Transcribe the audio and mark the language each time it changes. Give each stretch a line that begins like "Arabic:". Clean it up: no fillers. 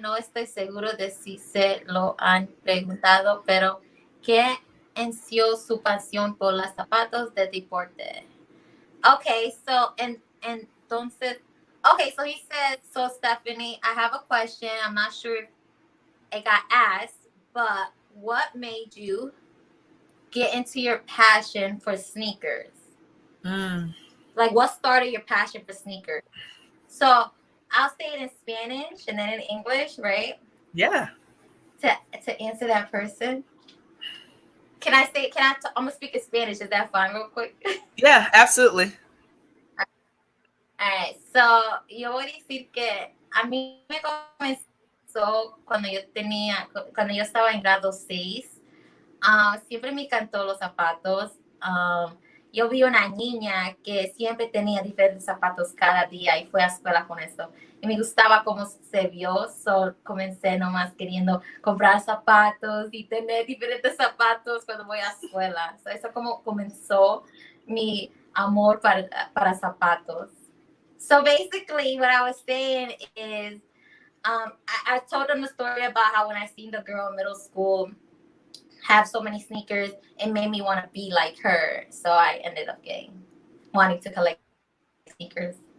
Spanish: No estoy seguro de si se lo han preguntado, pero ¿qué inició su pasión por los zapatos de deporte?
English: Okay, so
Spanish: entonces,
English: okay, so he said, so Stephanie, I have a question. I'm not sure if it got asked, but what made you get into your passion for sneakers? Like, what started your passion for sneakers? So I'll say it in Spanish and then in English, right? Yeah. To answer that person. I'm going to speak in Spanish. Is that fine real quick? Yeah, absolutely. Alright,
Spanish: so yo voy a decir que a mí me comenzó cuando yo estaba en grado 6. Siempre me encantó los zapatos. Yo vi una niña que siempre tenía diferentes zapatos cada día y fue a escuela con eso. Y me gustaba cómo se vio, so comencé nomás queriendo comprar zapatos y tener diferentes zapatos cuando voy a escuela. So eso como comenzó mi amor para zapatos.
English: So basically, what I was saying is, I told them the story about how when I seen the girl in middle school have so many sneakers, it made me want to be like her. So I ended up wanting to collect sneakers.